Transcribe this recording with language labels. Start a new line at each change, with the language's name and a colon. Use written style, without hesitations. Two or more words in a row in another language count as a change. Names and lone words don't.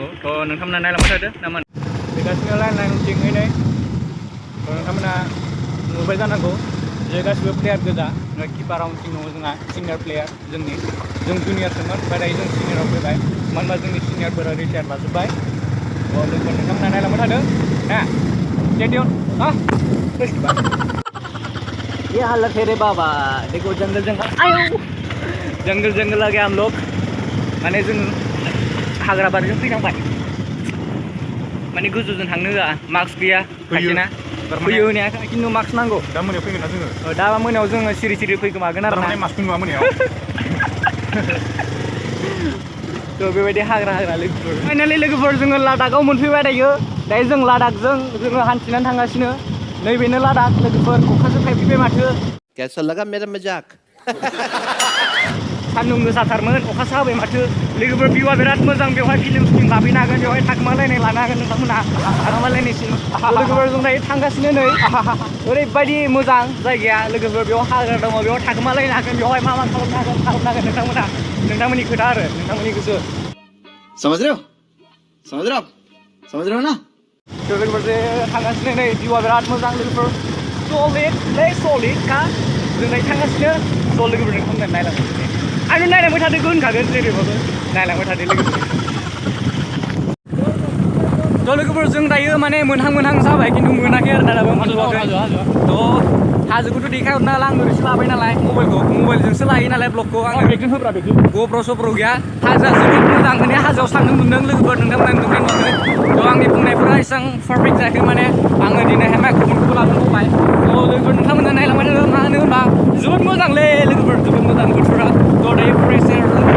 Bodo: थ' नोंथांमोना नायलांबाय थादो ना मा फैगासिनो लाइन उनथिंहै नै नोंथांमोना नुबाय जानांगौ जे गासिबो प्लेयार गोजा किपारा उनथिं दङ जोंहा
English: senior player
Bodo: जों जुनियरसोमोन ओमफ्राय दायो जों सिनियराव फैबाय मानो होनबा जोंनि सिनियरफोरा रिटायार लाजोब्बाय। लोगोफोर नोंथांमोना नायलांबाय थादो ना स्टेडियाम
Hindi: ये हालत है रे बाबा देखो जंगल जंगल आ गया हम लोग
Bodo: माने जों हाग्रा बारिजों फैनांबाय माने गोजौजों थांनो होआ मास्क गैया खायसेना फैयो होनाया खिन्थु मास्क नांगौ। दा मोनायाव फैगोन ना जोङो दा मोनायाव जोङो सिरि फैगोमागोन आरो ना मास्क नुवा मोनायाव थ' बेबायदि हाग्रा लोगोफोर फाइनालि लोगोफोर जोङो लादाखआव मोनफैबाय दायो जों लादाखजों जोङो हान्थिनानै थांगासिनो नैबेनो लादाख लोगोफोर अखासो थाइफ्रिबाय माथो
Hindi: कैसा लगा मेरा मजाक
Bodo: सान्दुं गोसाथारमोन अखासो हाबाय माथो लोगोफोर भिउआ बिराद मोजां बेवहाय फिल्म लाफैनो हागोन बेवहाय थाखोमालायनाय लानो हागोन नोंथांमोना थाखोमालायनायसिम लोगोफोर जों दायो थांगासिनो नै ओरैबायदि मोजां जायगाया लोगोफोर बेयाव हाग्रा दङ बेयाव थाखोमालायनो हागोन बेवहाय मा खालामनो हागोन नोंथांमोननि खोथा आरो नोंथांमोननि गोसो
Hindi: समझ रहे हो ना
Bodo: लोगोफोर जे थांगासिनो नै भिउआ बिराद मोजां लोगोफोर सलिड का जों दायो थांगासिनो ज' लोगोफोर नोंथांमोना नायलांबाय आंनो नायलांबाय थादोंखौ होनखागोन जेरैबाबो नायलांबाय थादो लोगोफोर। थ' लोगोफोर जों दायो माने मोनहां जाबाय खिन्थु मोनाखै आरो ना दाबो मोनथ'वाखै थ' हाजोखौथ' देखायहरनो हाला आं ओरैसो लाबाय नालाय मबाइलजोंसो लायो नालाय ब्लगखौ आं गप्र' सप्र' गैया हाजोआ जोबोद मोजां माने हाजोआव थांनो मोनदों लोगोफोर नोंथांमोना नुदोंना नुवाखै थ' आंनि बुंनायफोरा एसेबां पारफेक्ट जायाखै माने आङो दिनैहाय माइक्र'फनखौबो लानानै फैबाय थ' लोगोफोर नोंथांमोना नायलांबाय थादो मा होनो होनबा जोबोद मोजांलै लोगोफोर जोबोद मोजां बोथोरा थ' दायो
English: fresh air